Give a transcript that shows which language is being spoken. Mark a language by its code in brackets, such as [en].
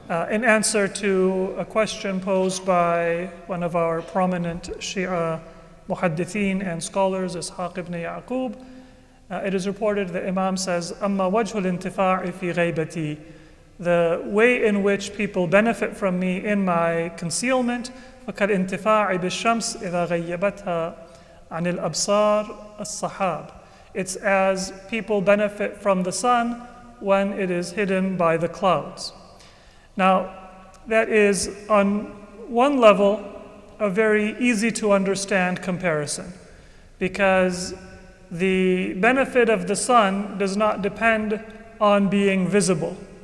[en] In answer to a question posed by one of our prominent Shia muhaddithin and scholars, Ishaq ibn Yaqub, it is reported that Imam says, [ar] "Amma wajhul intifa'i fi ghaibati," [en] the way in which people benefit from me in my concealment, [ar] فكالانتفاع بالشمس إذا غيبتها عن الأبصار الصحاب. [en] It's as people benefit from the sun when it is hidden by the clouds. Now, that is on one level a very easy to understand comparison, because the benefit of the sun does not depend on being visible.